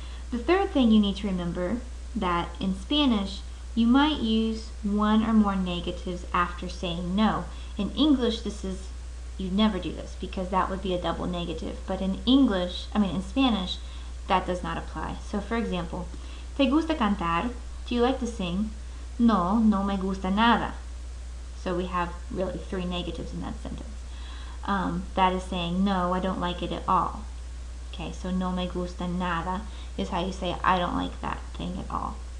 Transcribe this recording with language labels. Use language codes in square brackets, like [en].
[en] The third thing you need to remember that in Spanish, you might use one or more negatives after saying no. In English, you'd never do this because that would be a double negative. But in Spanish, that does not apply. So for example, [es] ¿Te gusta cantar? [en] Do you like to sing? [es] No, no me gusta nada. [en] So we have really three negatives in that sentence. That is saying, no, I don't like it at all. Okay, so [es] no me gusta nada [en] is how you say I don't like that thing at all.